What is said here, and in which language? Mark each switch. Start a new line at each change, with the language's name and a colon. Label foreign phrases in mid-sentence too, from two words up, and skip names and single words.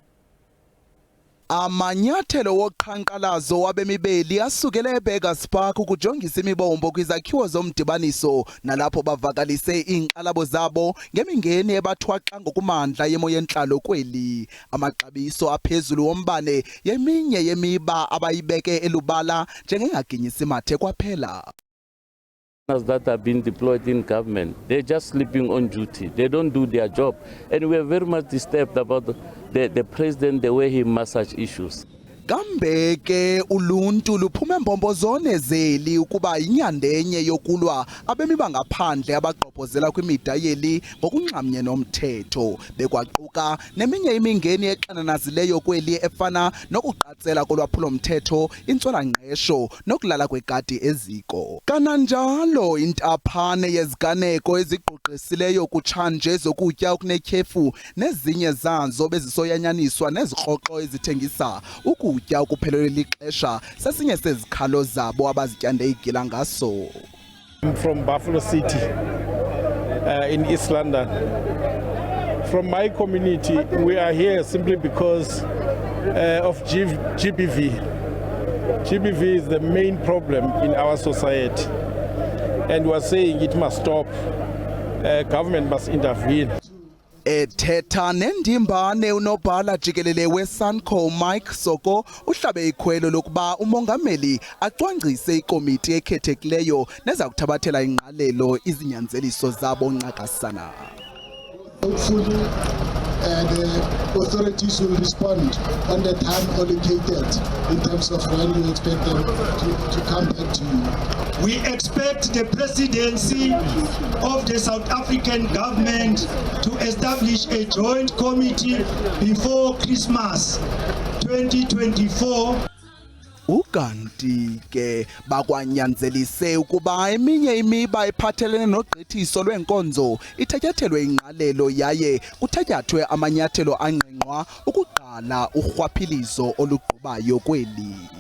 Xhosa: Amanyathelo woqhankqalazo wabemibeli asukele eBeggars Park ukujongisa imibombo kwizakhiwo zomdibaniso nalapho bavakalise inqalabo zabo ngemingeni ebathwaxa ngokumandla yemo yenhlalo kweli. Amaxabiso aphezulu wombane yeminye yemiba abayibeke elubala njengengaginyisi mathe kwaphela.
English: That have been deployed in government, they're just sleeping on duty. They don't do their job, and we are very much disturbed about the president, the way he massage issues.
Xhosa: Kambe ke uluntu luphume mbombozone zeli ukuba inyandenye yokulwa abemi bangaphandle abagqobhozela kwimida yeli ngokungxamnye nomthetho bekwaquka neminye imingeni exananazileyo kweli efana nokuqatsela kolwaphulo mthetho intswelangqesho nokulala kwegadi eziko. Kananjalo intaphane yeziganeko eziqoqesileyo kutshanje zokutya okunetyhefu nezinye zazo bezisoyanyaniswa nezikroqo ezithengisa ukutya ukuphelelwe lixesha sesinye sezikhalo zabo abazityande igila ngaso.
English: I'm from Buffalo City in East London. From my community, we are here simply because of GBV. GBV is the main problem in our society, and we are saying it must stop. Government must intervene.
Xhosa: Ethetha nendimbane unobhala jikelele weSanco Mike Soko uhlabe ikhwelo lokuba umongameli acwangcise ikomiti ekhethekileyo neza kuthabathela ingqalelo izinyanzeliso zabo nqakasana.
English: Hopefully, the authorities will respond on the time allocated in terms of when you expect them to come back to you. We expect the presidency of the South African government to establish a joint committee before Christmas 2024.
Xhosa: ukanti ke bakwanyanzelise ukuba eminye imiba ephathelene nogqithiso lwenkonzo ithatyathelwe ingqalelo yaye kuthatyathwe amanyathelo angqengqwa ukuqala urhwaphilizo olugqubayo kweli.